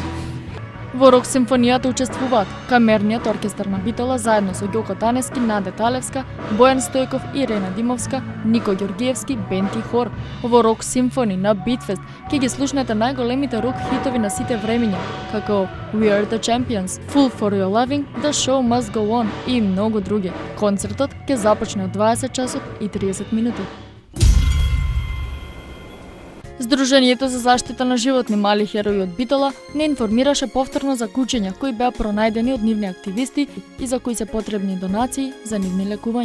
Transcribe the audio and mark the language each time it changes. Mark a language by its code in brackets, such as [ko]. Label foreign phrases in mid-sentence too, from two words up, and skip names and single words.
[mk] Во Рок Симфонијата учествуваат камерниот оркестар на Битола заедно со Ѓоко Таневски, Наде Талевска, Бојан Стојков, Ирена Димовска, Нико Ѓоргиевски, бенд и хор. Во Рок Симфони на Битфест ќе ги слушнете најголемите рок хитови на сите времиња, како We Are The Champions, Fool For Your Loving, The Show Must Go On и многу други. Концертот ќе започне од 20 часот и 30 минути. Сдруженијето за заштита на животни Мали херои од Битола не информираше повторно за кучиња кои беа пронајдени од нивни активисти и за кои се потребни донации за нивни лекувања.